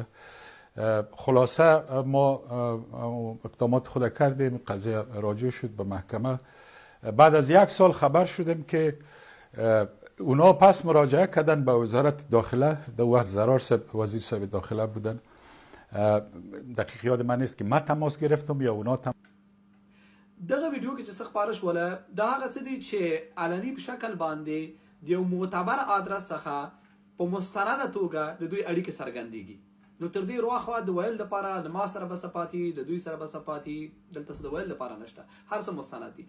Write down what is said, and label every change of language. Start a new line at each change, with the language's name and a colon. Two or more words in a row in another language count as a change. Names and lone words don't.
Persian: خلاصه ما اقدامات خود کردیم، قضیه راجع شد به محکمه. بعد از یک سال خبر شدیم که اونا پس مراجعه کردن به وزارت داخله. در وقت زرار صاحب وزیر صاحب داخله بودن. دقیق یاد من نیست که ما تماس گرفتم یا اونا
Pashto: دغه ویډیو کې چې څه خپاره شوله دا هغه څه دي چې علني په شکل باندې د یو معتبر ادرس څخه په مستنده توګه د دوی اړیکې څرګندېږي. نو تر دې رواخوا د ویل دپاره له ما سره به څه پاتې، د دوی سره به څه پاتې، دلته څه د ویل دپاره نشته، هر څه مستند دي.